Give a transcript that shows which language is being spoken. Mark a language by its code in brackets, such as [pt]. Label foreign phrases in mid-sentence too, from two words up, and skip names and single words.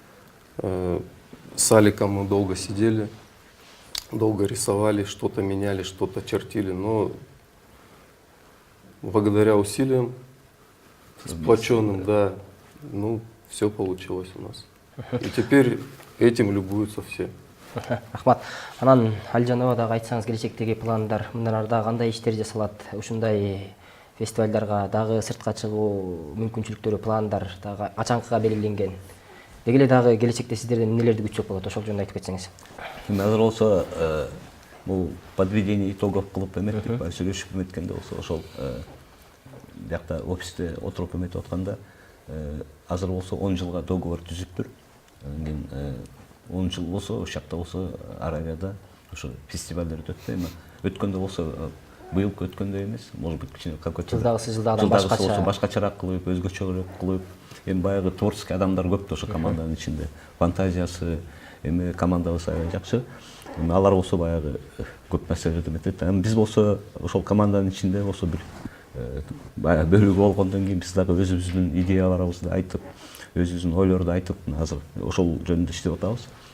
[ru] С Аликом мы долго сидели, долго рисовали, что-то меняли, что-то чертили. Но благодаря усилиям, сплоченным, да, все получилось у нас. И теперь этим любуются все. [ky] Рахмат. Анан Алжанова дагы айтсаңыз, келечектеги пландар, мындан ары дагы кандай иштер жасалат? Ушундай фестивалдарга дагы сыртка чыгуу мүмкүнчүлүктөрү, пландар дагы ачаңкыга белгиленген. Деги эле дагы келечекте сиздерден эмнелерди күтсөк болот? Ошол жөнүндө айтып кетсеңиз. Азыр болсо бул [ru] подведение итогов [ky] кылып эметтик, сүйлөшүп эметкенде болсо ошол биякта офисте отуруп эметип атканда азыр болсо 10 жылга договор түзүптүр. Анан кийин 10 жыл болсо ошол жакта болсо Аравияда ошо фестивалдар өтөт да. Эми өткөндө болсо быйылкы өткөндөй эмес, [ru] может быть кичине какой-то [ky] жылдагыдан башкача, башкачараак кылып, өзгөчөрөөк кылып, эми баягы творческий адамдар көп да ошо команданын ичинде. Фантазиясы, эми командабыз аябай жакшы. Эми алар болсо баягы көп нерселерди эметет. Эми биз болсо ошол команданын ичинде болсо бир баягы бөлүгү болгондон кийин биз дагы өзүбүздүн идеяларыбызды айтып, өзүбүздүн ойлорду айтып, азыр ошол жөнүндө иштеп атабыз.